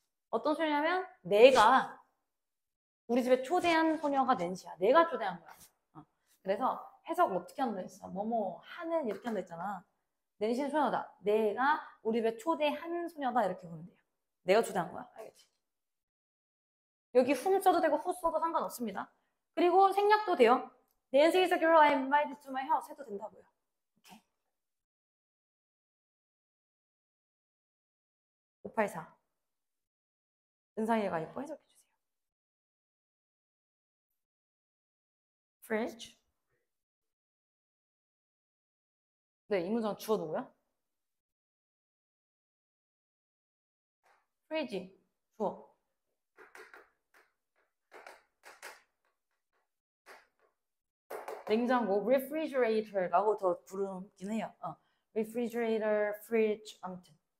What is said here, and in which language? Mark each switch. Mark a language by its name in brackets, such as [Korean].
[Korean] 어떤 소녀냐면 내가 우리 집에 초대한 소녀가 낸시야. 내가 초대한 거야. 그래서 해석 어떻게 한다 했어? 뭐뭐 하는 이렇게 한다 했잖아. 낸시는 소녀다. 내가 우리 집에 초대한 소녀다 이렇게 보면 돼요. 내가 초대한 거야. 알겠지? 여기 whom 써도 되고 who 써도 상관없습니다. 그리고 생략도 돼요. [English] Nancy is a girl I invited to my house [Korean] 해도 된다고요. 오케이. 584. 은상이가 있고 해석해 주세요. [English] fridge. [Korean] 네, 이 문장 주어 누구야? fridge. 주어. 냉장고 refrigerator라고 더 부르긴 해요. refrigerator, fridge 아무튼.